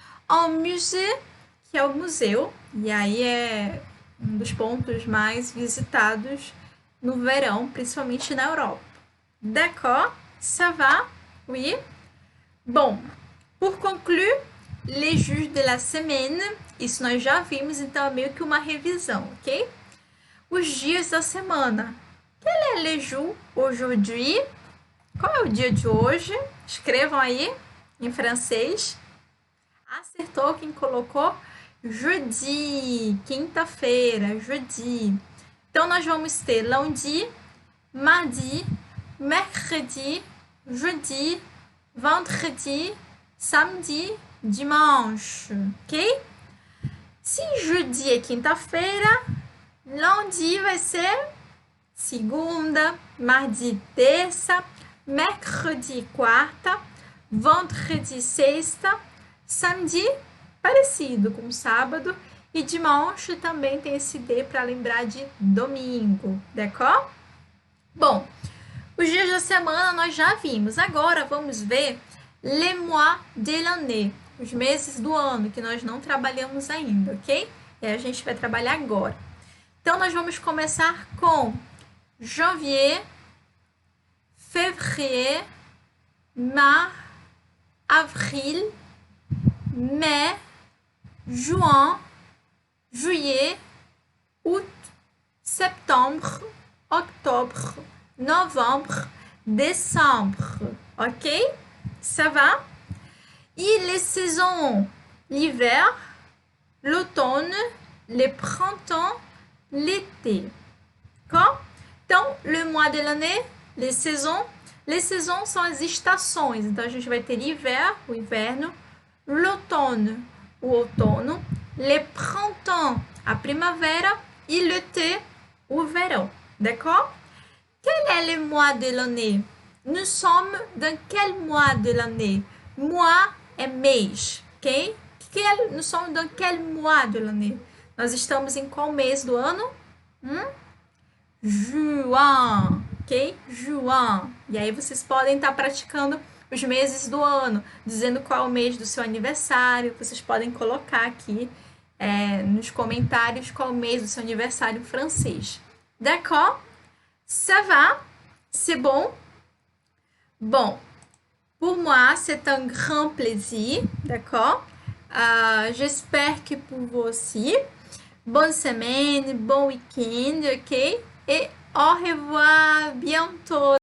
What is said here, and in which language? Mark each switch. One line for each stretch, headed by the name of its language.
Portuguese: Un musée, que é o museu, e aí é um dos pontos mais visitados no verão, principalmente na Europa.
French: D'accord? Ça va? Oui?
Portuguese: Bom,
French: pour conclure, les jours de la semaine,
Portuguese: isso nós já vimos, então é meio que uma revisão, ok? Os dias da semana.
French: Quel est le jour aujourd'hui?
Portuguese: Qual é o dia de hoje? Escrevam aí em francês. Acertou quem colocou jeudi, quinta-feira, jeudi. Então nós vamos ter lundi, mardi, mercredi, jeudi, vendredi, samedi, dimanche, ok? Se jeudi é quinta-feira, lundi vai ser segunda, mardi, terça, mercredi, quarta, vendredi, sexta, samedi, parecido com sábado, e dimanche também tem esse D para lembrar de domingo, d'accord? Bom, os dias da semana nós já vimos, agora vamos ver
French: les mois de l'année,
Portuguese: os meses do ano que nós não trabalhamos ainda, ok? E a gente vai trabalhar agora. Então, nós vamos começar com janvier, février, mars, avril, mai, juin, juillet, août,
French: septembre, octobre, novembre, décembre. Ok? Ça va? E les saisons, l'hiver, l'automne, le printemps, l'été. D'accord?
Portuguese: Então,
French: le mois de l'année, les saisons
Portuguese: são as estações. Então, a gente vai ter l'hiver, o inverno, l'automne, o outono, le printemps, a primavera, e l'été, o verão. D'accord?
French: Quel est le mois de l'année? Nous sommes dans quel mois de l'année?
Portuguese: Mois é mês,
French: ok? Nous sommes dans quel mois de l'année?
Portuguese: Nós estamos em qual mês do ano? Juin, ok? Juin. E aí vocês podem estar praticando os meses do ano, dizendo qual é o mês do seu aniversário. Vocês podem colocar aqui nos comentários qual é o mês do seu aniversário em francês.
French: D'accord? Ça va? C'est bon? Bon, pour moi, c'est un grand plaisir, d'accord? J'espère que pour vous aussi. Bonne semaine, bon week-end, ok? Et au revoir bientôt!